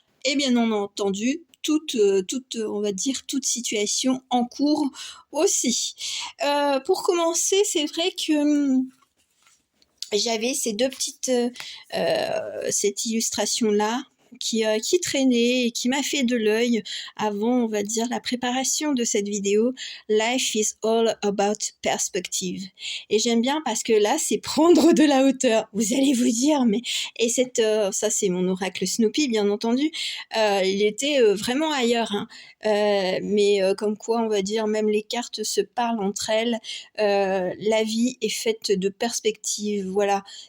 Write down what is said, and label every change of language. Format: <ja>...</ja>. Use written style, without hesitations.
<fr>Et bien entendu, on va dire, toute situation en cours aussi. Pour commencer, c'est vrai que j'avais ces deux petites, cette illustration-là qui traînait et qui m'a fait de l'œil avant, on va dire, la préparation de cette vidéo.</fr> <en>Life is all about perspective.</en> <fr>Et j'aime bien parce que là, c'est prendre de la hauteur. Vous allez vous dire, mais... Et ça, c'est mon oracle Snoopy, bien entendu. Il était vraiment ailleurs, hein. Mais comme quoi, on va dire, même les cartes se parlent entre elles. La vie est faite de perspectives, voilà.</fr>